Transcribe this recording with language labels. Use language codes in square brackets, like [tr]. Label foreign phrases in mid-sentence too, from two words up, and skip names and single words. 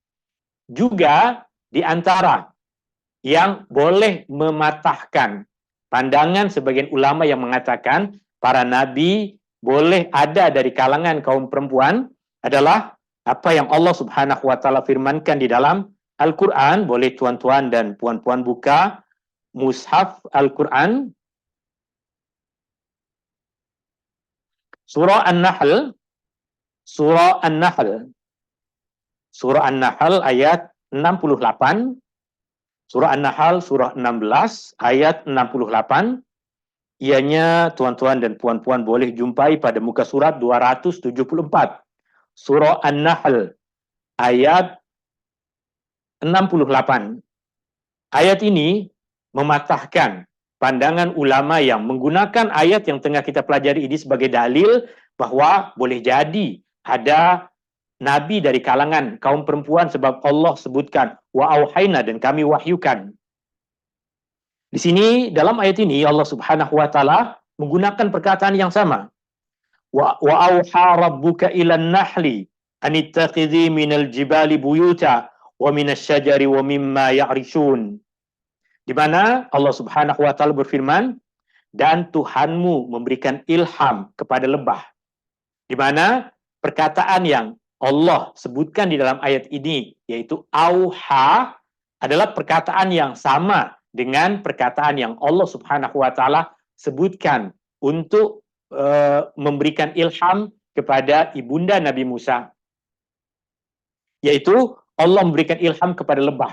[ms] Juga di antara yang boleh mematahkan pandangan sebagian ulama yang mengatakan para nabi boleh ada dari kalangan kaum perempuan adalah apa yang Allah [ar] سبحانه وتعالى [ms] firmankan di dalam Al-Qur'an. Boleh tuan-tuan dan puan-puan buka mushaf Al-Qur'an, Surah An-Nahl, Surah An-Nahl, Surah An-Nahl ayat 68, Surah An-Nahl surah 16 ayat 68. Ianya tuan-tuan dan puan-puan boleh jumpai pada muka surat 274. Surah An-Nahl ayat 68. Ayat ini mematahkan pandangan ulama yang menggunakan ayat yang tengah kita pelajari ini sebagai dalil bahwa boleh jadi ada nabi dari kalangan kaum perempuan, sebab Allah sebutkan [ar] وأوحينا, [ms] dan kami wahyukan. Di sini dalam ayat ini Allah [ar] سبحانه وتعالى [ms] menggunakan perkataan yang sama. [ar] وأوحى ربك إلى النحل أن اتخذي من الجبال بيوتا ومن الشجر ومما يعرشون. [ms] Di mana Allah [ar] سبحانه وتعالى [ms] berfirman, dan Tuhanmu memberikan ilham kepada lebah. Di mana perkataan yang Allah sebutkan di dalam ayat ini, yaitu auha, adalah perkataan yang sama dengan perkataan yang Allah [ar] سبحانه وتعالى [ms] sebutkan untuk memberikan ilham kepada ibunda Nabi Musa, yaitu Allah memberikan ilham kepada lebah.